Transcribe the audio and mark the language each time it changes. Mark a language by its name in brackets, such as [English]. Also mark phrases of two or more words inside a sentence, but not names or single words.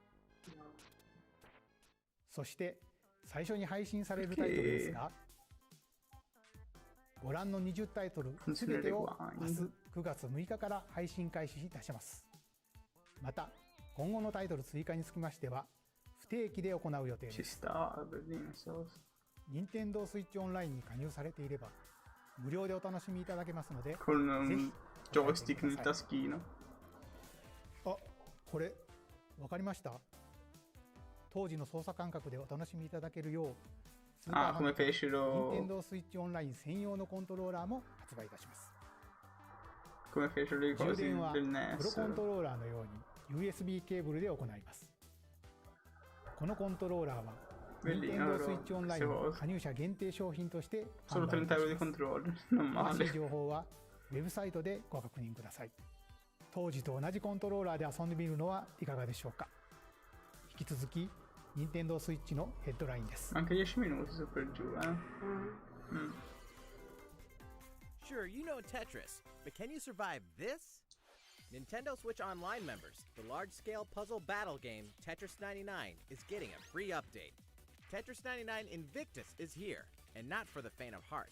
[Japanese] そして最初に配信されるタイトルですが、ご覧の20タイトルすべてを明日9月6日から配信開始いたします。また今後のタイトル追加につきましては不定期で行う予定です。任天堂スイッチオンラインに加入されていれば無料でお楽しみいただけますので、 [Italian] Con [Japanese] ぜ [Italian] un [Japanese] ひ [Italian] joystick nel taschino. [Japanese] あ、これわかりました。当時の操作感覚でお楽しみいただけるようスーパーファミコン、任天堂スイッチオンライン専用のコントローラーも発売いたします。 [Italian] Come fecero le [Japanese] 充 [Italian] cose [Japanese] 電は [Italian] del [Japanese] プロコン [Italian] NES. [Japanese] トローラーのように USB ケーブルで行います。このコントローラーは任天堂スイッチオンラインの加入者限定商品として販 [Italian] Solo [Japanese] 売い [Italian] 30 [Japanese] たし [Italian] euro di [Japanese] ます。 [Italian] controller, non [Japanese] 詳し [Italian] male. [Japanese] い情報はウェブサイトでご確認ください。当時と同じコントローラーで遊んでみるのはいかがでしょうか。引き続き任天堂スイッチのヘッドラインです。 [Italian] Anche 10 minuti su per giù, eh. [English] Sure, you know Tetris, but can you survive this? Nintendo Switch Online members, the large-scale puzzle battle game Tetris 99 is getting a free update. Tetris 99 Invictus is here, and not for the faint of heart.